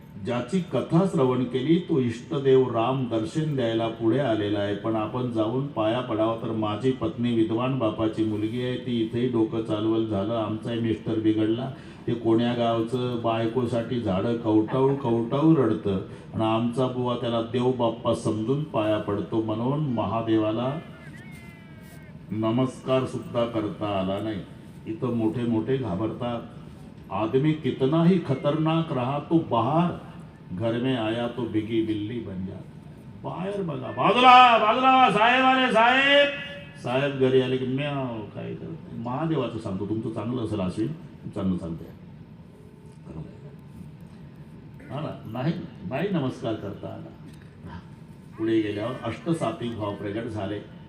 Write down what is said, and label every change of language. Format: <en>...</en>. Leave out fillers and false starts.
<mr>ज्याची कथा श्रवण केली तो इष्टदेव राम दर्शन द्यायला पुढे आलेला आहे, पण आपण जाऊन पाया पडावं तर माझी पत्नी विद्वान बापाची मुलगी आहे, ती इथेही डोकं चालवल झालं, आमचाही मिस्टर बिघडला, ते कोण्या गावचं बायकोसाठी झाडं कवटाळू कवटाळू रडतं आणि आमचा बुवा त्याला देव बाप्पा समजून पाया पडतो, म्हणून महादेवाला नमस्कार सुद्धा करता आला नाही. इथं मोठे मोठे घाबरतात.</mr> <hi>आदमी कितना ही खतरनाक रहा तो बाहर, घर में आया तो बिगी बिल्ली बन जाता.</hi> <mr>बाहेर बघा, बाजूला बाजूला, साहेब आले, साहेब साहेब घरी आले की म्याव काय करत. महादेवाचं सांगतो, तुमचं चांगलं असेल अश्विन, चांगलं सांगते. हा ना, नाही नाही नमस्कार करता आला. पुढे गेल्यावर अष्टसात्विक भाव प्रगट झाले.</mr>